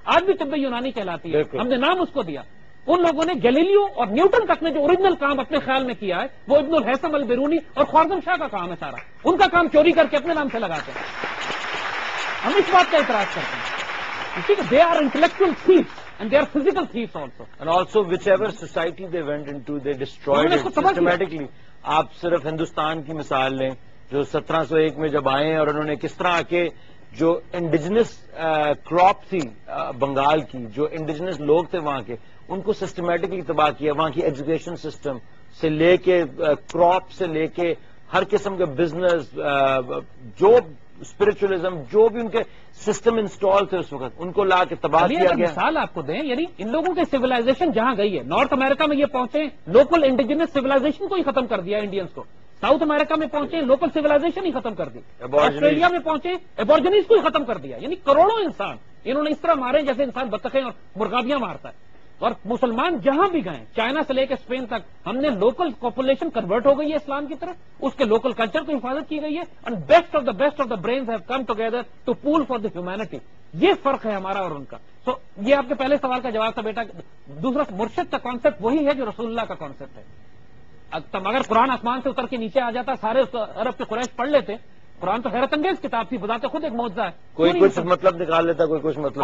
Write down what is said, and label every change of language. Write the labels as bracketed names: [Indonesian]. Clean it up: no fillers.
[Urdu] آج بھی طب یونانی کہلاتی ہے، ہم نے نام اس کو دیا. ان لوگوں نے گیلیلیو اور نیوٹن تک نے جو اوریجنل کام اپنے خیال میں کیا ہے وہ ابن الحسن البیرونی اور خوارزم شاہ کا کام ہے سارا. ان کا کام چوری کر کے اپنے نام سے لگاتے ہیں. ہم اس بات کا اعتراض کرتے ہیں. [English] They are intellectual thieves and they are physical thieves also. And also whichever society they went into, they destroyed [Urdu] انہوں نے [English] it [Urdu] اس کو تباہ کیا. [English] systematically. [Urdu] آپ صرف ہندوستان کی مثال لیں جو 1701 میں جب آئے ہیں اور انہوں نے کس طرح آ کے جو انڈیجنس کراپ تھی بنگال کی، جو انڈیجنس لوگ تھے وہاں کے، ان کو سسٹمیٹکلی تباہ کیا. وہاں کی ایجوکیشن سسٹم سے لے کے کراپ سے لے کے ہر قسم کے بزنس، جو اسپرچولیزم، جو بھی ان کے سسٹم انسٹال تھے اس وقت، ان کو لا کے تباہ چلیے کیا اگر گیا. مثال آپ کو دیں، یعنی ان لوگوں کی سویلائزیشن جہاں گئی ہے، نارتھ امریکہ میں یہ پہنچے، لوکل انڈیجنس سویلائزیشن کو ہی ختم کر دیا انڈینس کو. ساؤتھ امریکہ میں پہنچے، لوکل سویلائزیشن ہی ختم کر دی. آسٹریلیا میں پہنچے، ایبورجنیز کو ہی ختم کر دیا. یعنی کروڑوں انسان انہوں نے اس طرح مارے جیسے انسان بطخیں اور مرغابیاں مارتا ہے. اور مسلمان جہاں بھی گئے، چائنا سے لے کے اسپین تک، ہم نے لوکل پاپولیشن کنورٹ ہو گئی ہے اسلام کی طرف، اس کے لوکل کلچر کو حفاظت کی گئی ہے. [English] And best of the brains have come together to pool for the humanity. [Urdu] یہ فرق ہے ہمارا اور ان کا. سو یہ آپ کے پہلے سوال کا جواب تھا بیٹا. دوسرا، مرشد کا کانسیپٹ وہی ہے جو رسول اللہ کا کانسیپٹ ہے. اگر قرآن آسمان سے اتر کے نیچے آ جاتا، سارے عرب کے قریش پڑھ لیتے. قرآن تو حیرت انگیز کتاب تھی، بذات خود ایک معجزہ ہے. کوئی کچھ مطلب نکال لیتا، کوئی کچھ مطلب